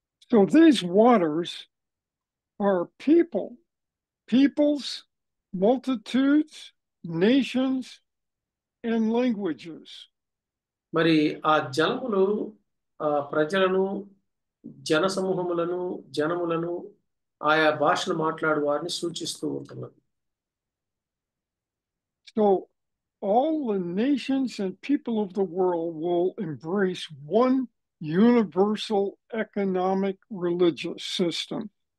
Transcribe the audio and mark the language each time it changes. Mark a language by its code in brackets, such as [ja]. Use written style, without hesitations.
[en] So these waters are peoples, multitudes, nations, and languages. [te] మరి ఆ జలములు ప్రజలను జనసమూహములను జనములను ఆయా భాషలు మాట్లాడు వారిని సూచిస్తూ ఉంటున్నది. [en] So all the nations and people of the world will embrace one universal economic religious system.